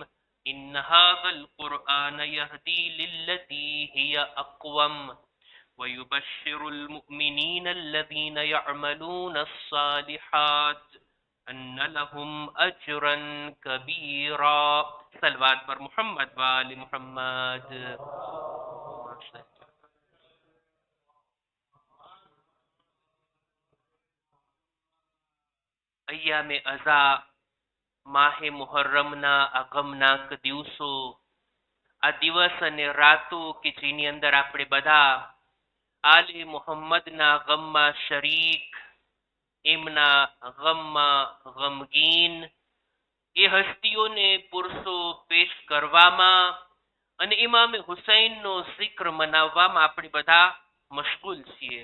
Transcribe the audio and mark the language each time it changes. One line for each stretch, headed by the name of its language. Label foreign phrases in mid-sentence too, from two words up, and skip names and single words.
Arabic: إن هذا القرآن يهدي للتي هي أقوم ويبشر المؤمنين الذين يعملون الصالحات أن لهم أجرا كبيرا.
Urdu: صلوات پر محمد وآل محمد. ایام ازا
Gujarati: માહે મુહર્રમના આગમનાક દિવસો, આ દિવસ અને રાતો કે જેની અંદર આપણે બધા આલે મુહમ્મદના ગમમાં શરીક, એમના ગમમાં ગમગીન, એ હસ્તીઓને પુરુષો પેશ કરવામાં અને ઇમામે હુસૈનનો zikr મનાવવામાં આપણે બધા મશગુલ છીએ.